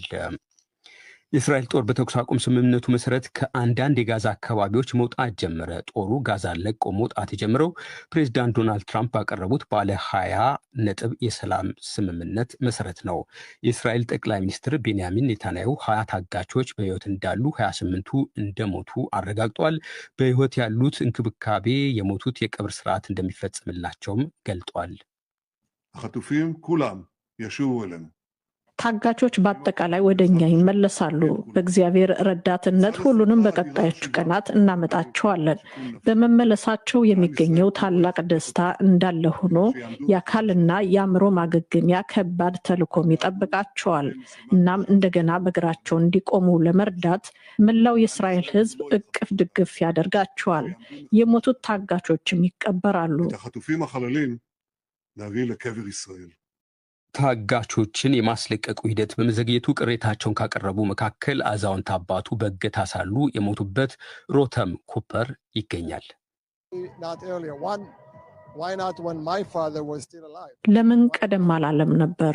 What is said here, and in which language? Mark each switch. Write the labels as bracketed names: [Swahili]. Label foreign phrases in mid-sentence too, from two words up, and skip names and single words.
[Amharic] የእስራኤል ጦር በተኩስ አቁም ስምምነቱ መሰረት ከአንዳንድ የጋዛ አካባቢዎች መውጣት ጀመረ። ጦሩ ጋዛን ለቆ መውጣት የጀመረው ፕሬዚዳንት ዶናልድ ትራምፕ ባቀረቡት ባለ 20 ነጥብ የሰላም ስምምነት መሰረት ነው። የእስራኤል ጠቅላይ ሚኒስትር ቤንያሚን ኔታንያሁ 20 ታጋቾች በሕይወት እንዳሉ 28ቱ እንደሞቱ አረጋግጧል። በሕይወት ያሉት እንክብካቤ፣ የሞቱት የቀብር ስርዓት እንደሚፈጸምላቸውም ገልጧል። [Hebrew] החטופים כולם ישובו אלינו. [Amharic] ታጋቾች በአጠቃላይ ወደ እኛ ይመለሳሉ። በእግዚአብሔር ረዳትነት ሁሉንም በቀጣዮቹ ቀናት እናመጣቸዋለን። በመመለሳቸው የሚገኘው ታላቅ ደስታ እንዳለ ሆኖ የአካልና የአእምሮ ማገገሚያ ከባድ ተልዕኮም ይጠብቃቸዋል። እናም እንደገና በእግራቸው እንዲቆሙ ለመርዳት መላው የእስራኤል ሕዝብ እቅፍ ድግፍ ያደርጋቸዋል። የሞቱት ታጋቾችም ይቀበራሉ። [Hebrew] את החטופים החללים להביא לקבר ישראל. [Amharic] ታጋቾችን የማስለቀቁ ሂደት በመዘግየቱ ቅሬታቸውን ካቀረቡ መካከል አዛውንት አባቱ በእገታ ሳሉ የሞቱበት ሮተም ኩፐር ይገኛል። ለምን ቀደም አላለም ነበር?